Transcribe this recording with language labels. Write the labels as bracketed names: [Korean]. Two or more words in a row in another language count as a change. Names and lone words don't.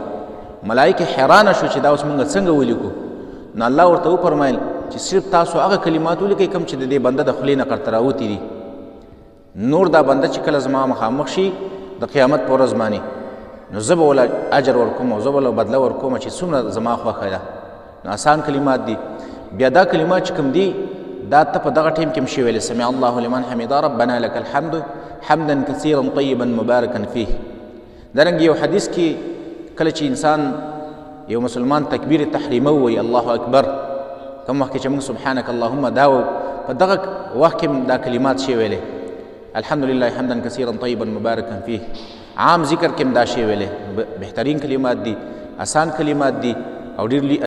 [Pashto] ملایکې حیرانه شو چې دا اوس موږ څنګه ولیکو؟ نو الله ورته وفرمیل چې صرف تاسو هغه کلمات ولیکئ کوم چې د دې بنده د خولې نه قرته راوتي دي. نور دا بنده چې کله زما مخامخ شي د قیامت په ورځ باندې، نو زه به وله اجر ورکوم او زه به له بدله ورکوم چې څومره زما خوښه ده. نو آسان کلمات دي. بیا دا کلمات چې کوم دي دا ته په دغه ټیم کې هم شي ویلی، [Arabic] سمع الله لمن حمده ربنا لك الحمد حمدا كثيرا طيبا مباركا فيه. [Pashto] دارنګه یو حدیث کې کله چې انسان یو مسلمان [Arabic] تکبیر تحریمه [Pashto] ووایي [Arabic] الله اکبر، [Pashto] کوم وخت کې چې موږ [Arabic] سبحانك اللهم [Pashto] دا په دغه وخت کې دا کلمات شي ویلی، [Arabic] الحمد لله حمدا كثيرا طيبا مباركا فيه. [Pashto] عام ذکر کې هم دا شی ویلی. بهترین کلمات دي، آسان کلمات دي، او ډېر